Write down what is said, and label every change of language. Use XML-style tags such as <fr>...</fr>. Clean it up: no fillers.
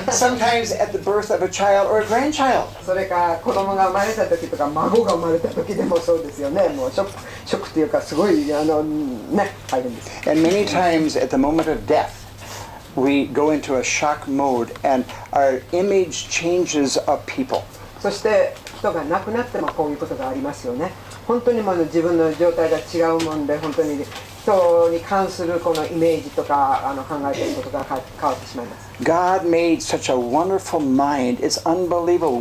<en>Sometimes at the birth of a child or a grandchild.</en> <ja>それか子供が生まれた時とか孫が生まれた時でもそうですよね。もうショックというかすごいね大変です。</ja> <en>And many times at the moment of death, we go into a shock mode and our image changes of people.</en> <ja>そして人が亡くなってもこういうことがありますよね。本当にもう自分の状態が違うもんで、本当に人に関するこのイメージとか考えていることが変わってしまいます。</ja> <en>God made such a wonderful mind. It's unbelievable.</en>